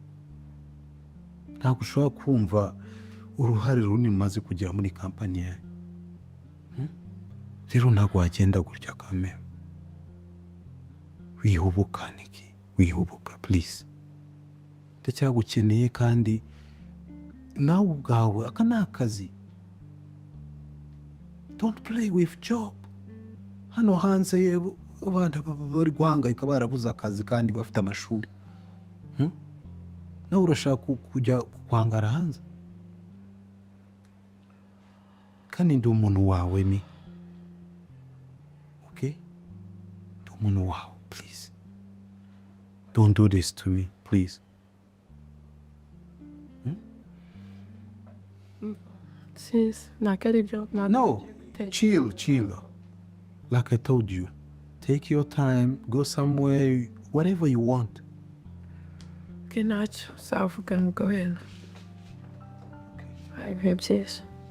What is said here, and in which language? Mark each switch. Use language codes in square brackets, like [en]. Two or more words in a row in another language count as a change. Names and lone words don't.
[rw] ntabwo ushobora kumva uruhare runini umaze kugira muri kampani yawe. rero ntabwo wagenda gutya kamera. wihubuka Niki, wihubuka please. ndacyagukeneye kandi nawe ubwawe aka ni akazi. [en] don't play with job. [rw] hano hanze yewe abana bari guhangayika barabuze akazi kandi bafite amashuri. nawe urashaka kujya kwangara hanze? kandi ndi umuntu wawe mi. okay? ndi umuntu wawe, please. [en] don't do this to me, please. [rw] Sis, nakari ibyo. [en] No, chill. Like I told you, take your time, go somewhere, whatever you want. [rw] Okay, ntacyo uzavuga ngo wenda. ibihe byiza.